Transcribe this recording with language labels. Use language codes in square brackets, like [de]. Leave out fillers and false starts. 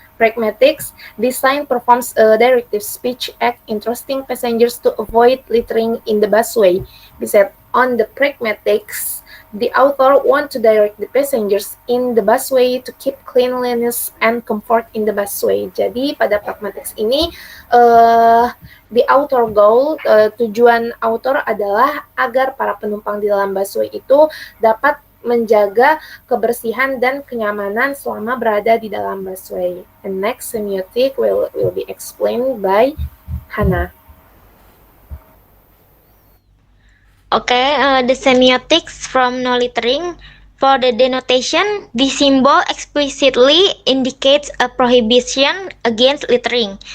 [en] Pragmatics, this sign performs a directive speech act entrusting passengers to avoid littering in the busway. Besides, on the pragmatics, the author want to direct the passengers in the busway to keep cleanliness and comfort in the busway. [id] Jadi pada pragmatics ini, [en] the author goal, [id] tujuan author adalah agar para penumpang di dalam busway itu dapat menjaga kebersihan dan kenyamanan selama berada di dalam busway. [en] And next semiotic will be explained by Hana. Okay, the semiotics from no littering. For the denotation, the symbol explicitly indicates a prohibition against littering.